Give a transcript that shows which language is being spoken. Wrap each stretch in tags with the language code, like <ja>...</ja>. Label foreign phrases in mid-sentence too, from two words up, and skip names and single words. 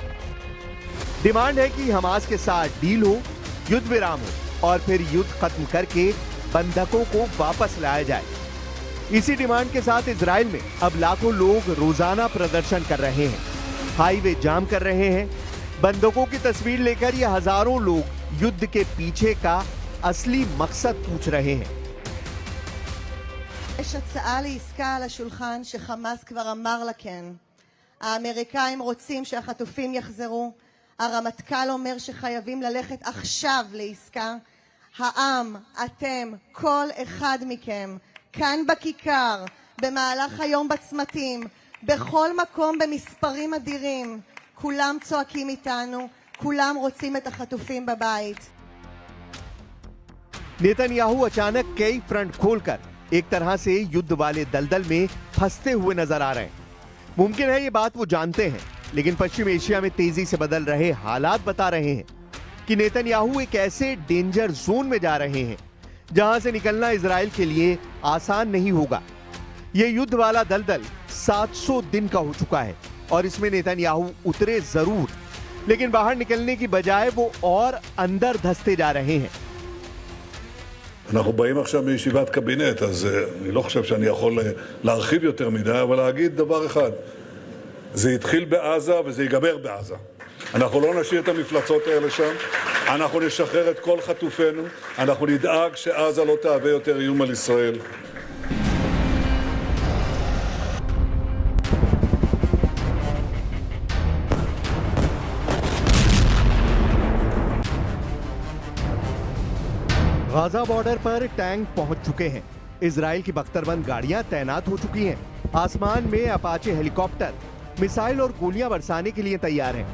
<hi>डिमांड है कि हमास के साथ डील हो, युद्ध विराम हो और फिर युद्ध खत्म करके बंधकों को वापस लाया जाए। इसी डिमांड के साथ इजराइल में अब लाखों लोग रोजाना प्रदर्शन कर रहे हैं, हाईवे जाम कर रहे हैं। बंधकों की तस्वीर लेकर ये हजारों लोग युद्ध के पीछे का असली मकसद पूछ रहे हैं।</hi> <he>יש הצעה לעסקה על השולחן שחמאס כבר אמר לה כן. האמריקאים רוצים שהחטופים יחזרו. הרמטכ"ל אומר שחייבים ללכת עכשיו לעסקה. העם, אתם, כל אחד מכם, כאן בכיכר, במהלך היום בצמתים, בכל מקום במספרים אדירים, כולם צועקים איתנו, כולם רוצים את החטופים बबाइत।</he> <hi>नेतन्याहू अचानक कई फ्रंट खोलकर एक तरह से युद्ध वाले दलदल में फंसते हुए नजर आ रहे हैं। मुमकिन है ये बात वो जानते हैं, लेकिन पश्चिम एशिया में तेजी से बदल रहे हालात बता रहे हैं कि नेतन्याहू एक ऐसे</hi> <en>danger zone</en> <hi>में जा रहे हैं जहां से निकलना इजराइल के लिए आसान नहीं होगा। ये युद्ध वाला दलदल 700 दिन का हो चुका है और इसमें नेतन्याहू उतरे जरूर, लेकिन बाहर निकलने की बजाय वो और अंदर धंसते जा रहे हैं।</hi> <he>אנחנו באים עכשיו מישיבת קבינט, אז אני לא חושב שאני יכול להרחיב יותר מדי, אבל להגיד דבר אחד, זה התחיל בעזה וזה ייגמר בעזה. אנחנו לא נשאיר את המפלצות האלה שם, אנחנו נשחרר את כל חטופינו, אנחנו נדאג שעזה לא תהווה יותר איום על ישראל.</he> <hi>गाजा बॉर्डर पर टैंक पहुंच चुके हैं। इजराइल की बख्तरबंद गाड़ियां तैनात हो चुकी हैं। आसमान में अपाचे हेलीकॉप्टर मिसाइल और गोलियां बरसाने के लिए तैयार हैं।</hi>